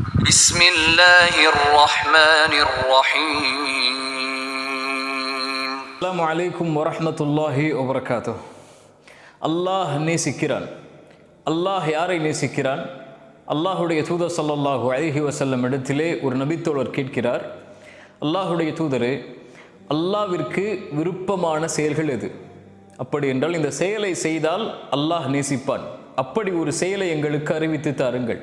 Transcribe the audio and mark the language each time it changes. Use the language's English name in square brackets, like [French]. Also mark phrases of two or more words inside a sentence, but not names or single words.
[Arabic] بسم الله الرحمن الرحيم. السلام عليكم ورحمة الله وبركاته. [Tamil] அல்லாஹ் நேசிக்கிறான். அல்லாஹ் யாரை நேசிக்கிறான்? அல்லாஹுடைய தூதர் [Arabic] صلى الله عليه وسلم [Tamil] இடத்திலே ஒரு நபித்தோழர் கேட்கிறார், அல்லாஹுடைய தூதரே, அல்லாஹ்விற்கு விருப்பமான செயல்கள் எது? அப்படி என்றால் இந்த செயலை செய்தால் அல்லாஹ் நேசிப்பான், அப்படி ஒரு செயலை எங்களுக்கு அறிவித்து தாருங்கள்.